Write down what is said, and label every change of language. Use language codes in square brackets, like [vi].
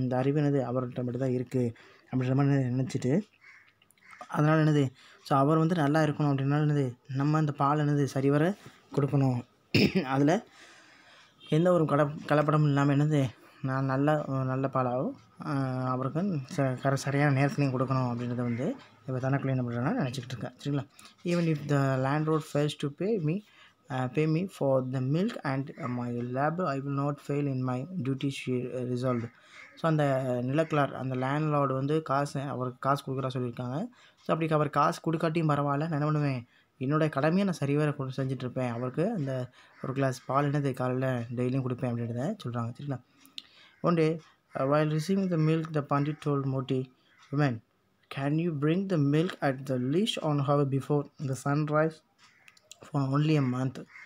[ta] இந்த அறிவு என்னது அவர்கிட்ட மட்டும் தான் இருக்குது அப்படின்ற மாதிரி நினச்சிட்டு, அதனால் என்னது ஸோ அவர் வந்து நல்லா இருக்கணும் அப்படின்னாலும் என்னது நம்ம இந்த பால் என்னது சரிவர கொடுக்கணும். அதில் எந்த ஒரு கலப்படமும் இல்லாமல் என்னது நான் நல்ல பாலாகவும் அவருக்கு சரியான நேரத்துலையும் கொடுக்கணும் அப்படின்றத வந்து இப்போ தனக்குள்ளே என்ன பண்ணுறேன்னா நினச்சிக்கிட்டு இருக்கேன். சரிங்களா? [en] Even if the landlord fails to pay me for the milk and my labor, I will not fail in my duty, she resolved. [ta] So அந்த நிலக்கிழார் அந்த லேண்ட்லார்டு வந்து அவருக்கு காசு கொடுக்குறா சொல்லியிருக்காங்க. ஸோ அப்படி அவர் காசு கொடுக்காட்டியும் பரவாயில்ல, நான் என்ன பண்ணுவேன், என்னோடய கடமையை நான் சரிவர செஞ்சிட்ருப்பேன். அவருக்கு அந்த ஒரு கிளாஸ் பால் என்னது காலையில் டெய்லியும் கொடுப்பேன் அப்படின்றத சொல்கிறாங்க. சரிங்களா? [en] One day, while receiving the milk, the Pandit told Moti, "Woman, can you bring the milk at the least an hour before the sunrise for only a month?